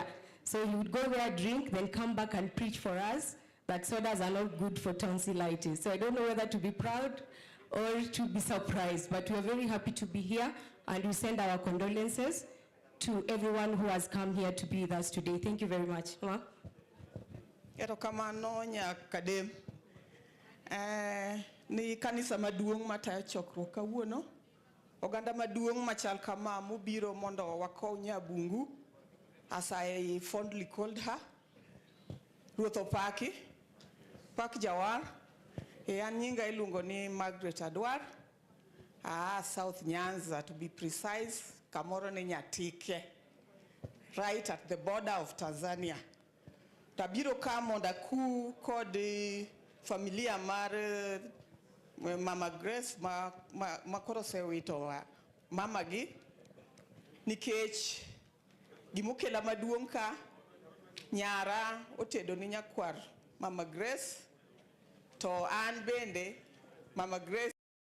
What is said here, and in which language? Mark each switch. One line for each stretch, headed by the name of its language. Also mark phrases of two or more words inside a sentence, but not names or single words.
English: So he would go there, drink, then come back and preach for us that sodas are not good for tonsillitis. So I don't know whether to be proud or to be surprised, but we are very happy to be here, and we send our condolences to everyone who has come here to be with us today. Thank you very much. Ma?
Luo (Kenya and Tanzania): Erokamano nyakadem. Ni kanisa maduong' matayo chokruok kawuono. Oganda maduong' machal kama mobiro mondo wakow Nyabungu
English: as I fondly called her,
Luo (Kenya and Tanzania): Ruth Opaki, Pak Jawar, an nyinga iluongo ni Margaret Adwar, South Nyanza
English: to be precise,
Luo (Kenya and Tanzania): kamoro ni Nyatike,
English: right at the border of Tanzania.
Luo (Kenya and Tanzania): Tabiro ka mondo aku kod familia mar Mama Grace ma koro osewito mama gi nikech gimokela maduong' ka nyara otedo ni nyakwar Mama Grace to an bende Mama Grace